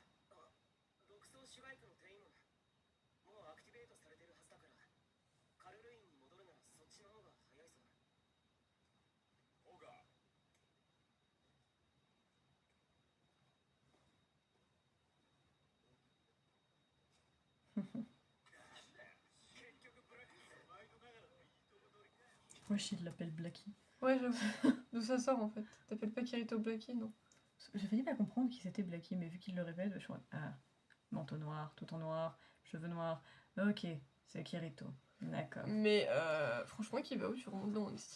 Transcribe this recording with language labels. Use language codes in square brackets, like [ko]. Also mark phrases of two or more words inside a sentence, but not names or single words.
[ja] 独走シュライクのテイムもうアクティベートされてるはずだからカルルインに戻るならそっちの方が早いぞほうか結局ブラックス毎度ながらのいいとこ取りか [fr] Wesh, il l'appelle Blackie. Ouais, j'avoue. D'où ça sort en fait? T'appelles pas Kirito Blackie, non? J'ai failli pas comprendre qui c'était Blackie, mais vu qu'il le répète, je suis en mode, ah, manteau noir, tout en noir, cheveux noirs. Ok, c'est Kirito. D'accord. Mais franchement, qui va où tu remontes dans mon estime?